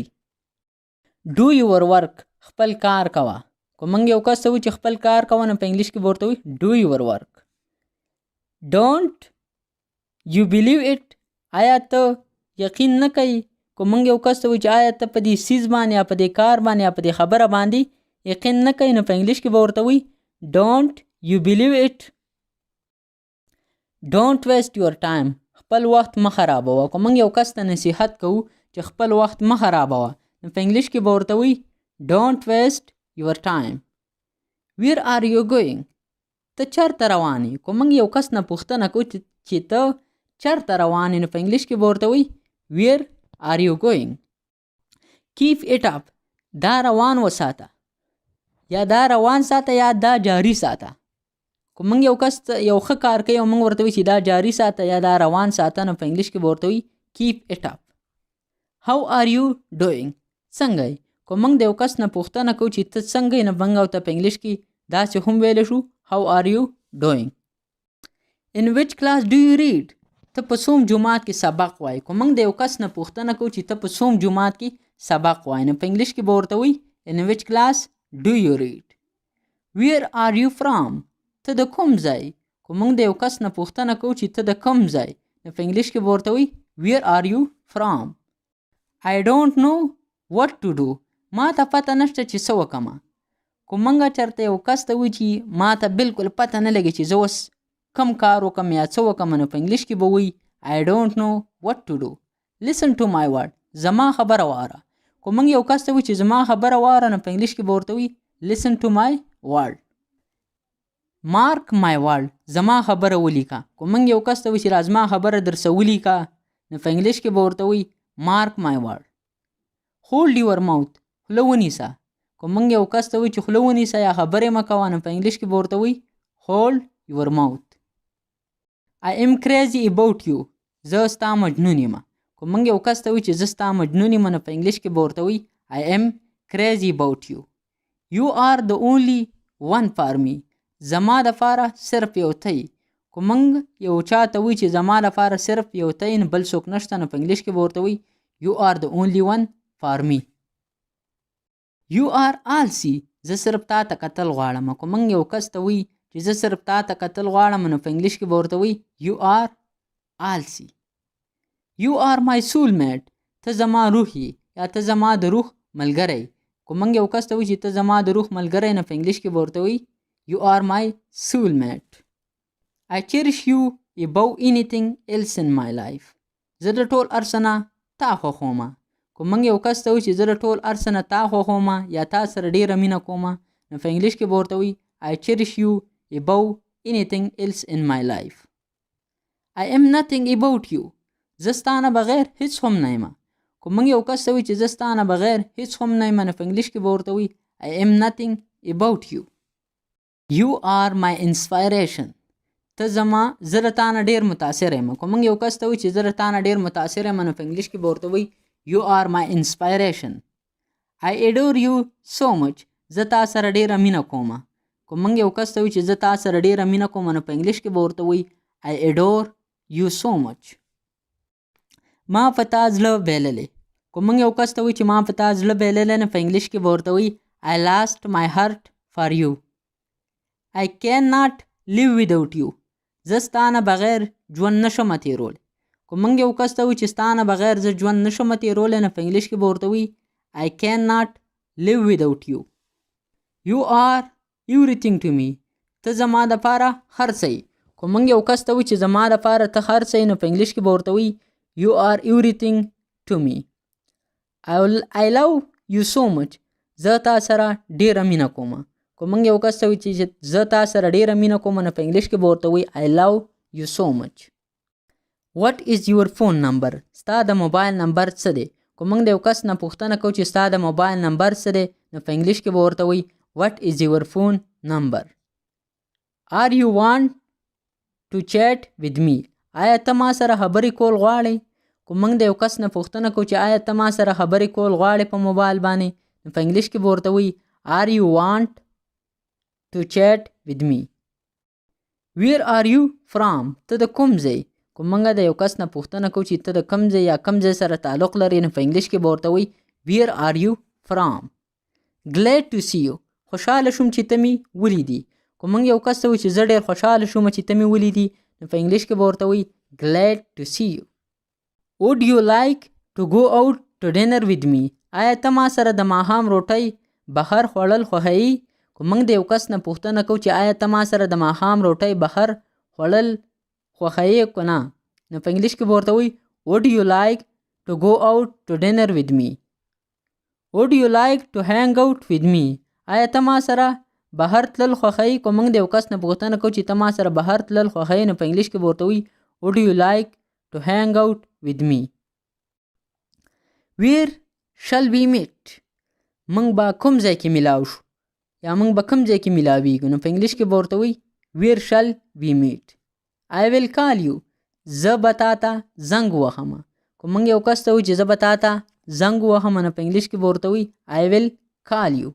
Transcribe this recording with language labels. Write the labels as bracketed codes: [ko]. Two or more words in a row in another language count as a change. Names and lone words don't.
[en] Do your work. [ps] خپل کار کوه. که موږ یو کس ته وایي چې خپل کار کوه نو په انګلیش کې به ورته وایي [en] do your work. Don't you believe it. [ps] آیا ته یقین نه کوي. که موږ یو کس ته وایي چې آیا ته په دې څیز باندې یا په دې کار باندې یا په دې خبره باندې یقین نه کوي نو په انګلیش کې به ورته وایي [en] don't you believe it. Don't waste your time. [ps] خپل وخت مه خرابوه. که موږ یو کس ته نصیحت کوو چې خپل وخت مه خرابوه نو په انګلیش کې به ورته وایي [en] don't waste your time. Where are you going. [ps] ته چېرته روان یې. که موږ یو کس نه پوښتنه کوو چې ته چرته روان یې؟ نو په انګلیش کې به ورته وایي [en] where are you going. keep it up [ps] دا روان وساته یا دا روان ساته یا دا جاری ساته. که موږ یو کس یو ښه کار کوي او موږ ورته وایو چې دا جاری ساته یا دا روان ساته، نو په انګلیش کې به ورته وایي [en] keep it up. how are you doing [ps] څنګه یې؟ که موږ د یو کس نه پوښتنه کوو چې ته څنګه یې، نو موږ ورته په انګلیش کې داسې هم ویلی شو [en] how are you doing. in which class do you read [ps] ته په څوم جومات کې سبق وایې؟ که موږ د یو کس نه پوښتنه کوو چې ته په څوم جومات کې سبق وایې، نو په انګلیش کې به ورته وایي [en] in which class do you read. where are you from [ps] ته د کوم ځای؟ که موږ د یو کس نه پوښتنه کوو چې ته د کوم ځای، نو په انګلیش کې به ورته وایي [en] where are you from. I don't know what to do [ps] ما ته پته نشته چې څه وکړمه. که موږ چېرته یو کس ته وایي چې ما ته بالکل پته نه لګي چې زه اوس کم کار وکړم یا څه وکړم، نو په انګلیش کې به وایي [en] I don't know what to do. listen to my word [ps] زما خبره واوره. که موږ یو کس ته وایي چې زما خبره واوره، نو په انګلیش کې به ورته وایي [en] listen to my word. mark my word [ps] زما خبره ولیکه. که موږ یو کس ته وایي چې زما خبره درسه ولیکه، نو په انګلیش کې به ورته وایي [en] mark my word. hold your mouth [ps] خوله ونیسه. که موږ یو کس ته وایي چې خوله ونیسه یا خبرې مه کوه، نو په انګلیش کې به ورته وایي [en] hold your mouth. I am crazy about you [ps] زه ستا مجنون یم. که موږ یو کس ته وایي چې زه ستا مجنون یم، نو په انګلیش کې به ورته وایي [en] I am crazy about you. you are the only one for me [ps] زما دپاره صرف یو ته یې. که موږ یو چا ته وایي چې زما دپاره صرف یو ته یې، نو بل څوک نشته، نو په انګلیش کې به ورته وایي [en] you are the only one for me. you are all see [ps] زه صرف تا ته کتل غواړم. که موږ یو کس ته وایي چې زه صرف تا ته کتل غواړم، نو په انګلیش کې به ورته وایي [en] you are all see. you are my soulmate [ps] ته زما روح یې یا ته زما د روح ملګری. که موږ یو کس ته وایي چې ته زما د روح ملګری، نو په انګلیش کې به ورته وایي [en] you are my soulmate. I cherish you above anything else in my life [ps] زه د ټول هر څه نه تا خوښوم. که موږ یو کس ته وایي چې زه د ټول هر څه نه تا خوښوم یا تا سره ډېره مینه کوم، نو په انګلیش کې به ورته وایي [en] I cherish you above anything else in my life. I am nothing about you [ps] زه ستا نه بغیر هیڅ هم نه یم. که موږ یو کس ته وایي چې زه ستا نه بغیر هیڅ هم نه یم، نو په انګلیش کې به ورته وایي [en] I am nothing about you. you are my inspiration [ps] ته زما زه د تا نه ډېر متاثر یم. که موږ یو کس ته وایي چې زه د تا نه ډېر متاثر یم، نو په انګلیش کې به ورته وایي [en] you are my inspiration. I adore you so much [ps] زه تا سره ډېره مینه کوم. که موږ یو کس ته وایي چې زه تا سره ډېره مینه کوم، نو په انګلیش کې به ورته وایي [en] I adore you so much. [ps] ما په تا زړه بایللی. که موږ یو کس ته وایي چې ما په تا زړه بایللی، نو په انګلیش کې به ورته وایي [en] I lost my heart for you. I cannot live without you [ps] زه ستا نه بغیر ژوند نشم تېرولی. که موږ یو کس ته وایي چې ستا نه بغیر زه ژوند نشم تېرولی، نو په انګلیش کې به ورته وایي [en] I cannot live without you. you are everything to me [ps] ته زما دپاره هر څه یې. که موږ یو کس ته وایي چې زما دپاره ته هر څه یې، نو په انګلیش کې به ورته وایي [en] you are everything to me. I love you so much [ps] زه تا سره ډېره مینه کوم. که موږ یو کس ته وایي چې زه تا سره ډېره مینه کوم، نو په انګلیش کې به ورته وایي [en] I love you so much. what is your phone number [ps] ستا د موبایل نمبر څه دی؟ که موږ د یو کس نه پوښتنه کوو چې ستا د موبایل نمبر څه دی، نو په انګلیش کې به ورته وایي [en] what is your phone number. are you want to chat with me [ps] آیا ته ما سره خبرې کول غواړې؟ که موږ د یو کس نه پوښتنه کوو چې آیا ته ما سره خبرې کول غواړې په موبایل باندې، نو په انګلیش کې به ورته وایي [en] are you want to chat with me. where are you from [ps] ته د کوم ځای؟ که موږ د یو کس نه پوښتنه کوو چې ته د کوم ځای یا کوم ځای سره تعلق لرې، نو په انګلیش کې به ورته وایي [en] where are you from. glad to see you [ps] خوشحاله شوم چې ته مې ولیدي. که موږ یو کس ته وایي چې زه ډېر خوشحاله شوم چې ته مې ولیدي، نو په انګلیش کې به ورته وایي [en] glad to see you. would you like to go out to dinner with me [ps] آیا ته ما سره د ماښام روټۍ بهر خوړل خوښوي؟ که موږ د یو کس نه پوښتنه کوو چې آیا ته ما سره د ماښام روټۍ بهر خوړل خوښوي که نه، نو په انګلیش کې به ورته وایي [en] would you like to go out to dinner with me. would you like to hang out with me [ps] آیا ته ما سره بهر تلل خوښوي؟ که موږ د یو کس نه پوښتنه کوو چې ته ما سره بهر تلل خوښوي، نو په انګلیش کې به ورته وایي [en] would you like to hang out with me. Where shall we meet? [ps] موږ به کوم ځای کې ملاو شو یا موږ به کوم ځای کې ملاویږو. نو په انګلیش کې به ورته وایي [en] where shall we meet. I will call you. [ps] زه به تا ته زنګ ووهم. که موږ یو کس ته وایو چې زه به تا ته زنګ ووهم نو په انګلیش کې به ورته وایي [en] I will call you.